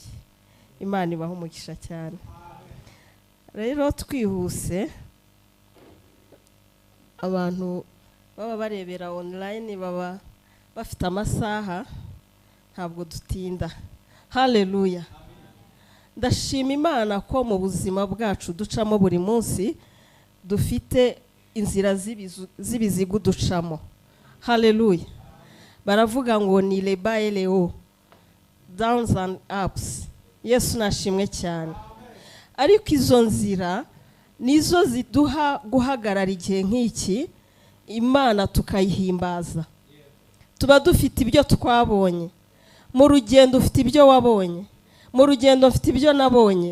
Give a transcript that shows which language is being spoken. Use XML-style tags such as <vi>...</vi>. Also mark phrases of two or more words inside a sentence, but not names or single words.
<rw>Imana ibaha umugisha cyane. Rero twihuse, abantu baba barebera online baba bafite amasaha, ntabwo dutinda. Haleluya. Ndashima Imana ko mu buzima bwacu ducamo buri munsi dufite inzira z'ibizigu ducamo. Haleluya. Baravuga ngo ni</rw> <fr>les bas et les hauts,</fr> <en>downs and ups.</en> <rw>Yesu nashimwe cyane. Ariko izo nzira nizo ziduha guhagarara igihe nk'iki, Imana tukayihimbaza. Tuba dufite ibyo twabonye. Mu rugendo ufite ibyo wabonye. Mu rugendo mfite ibyo nabonye.</rw>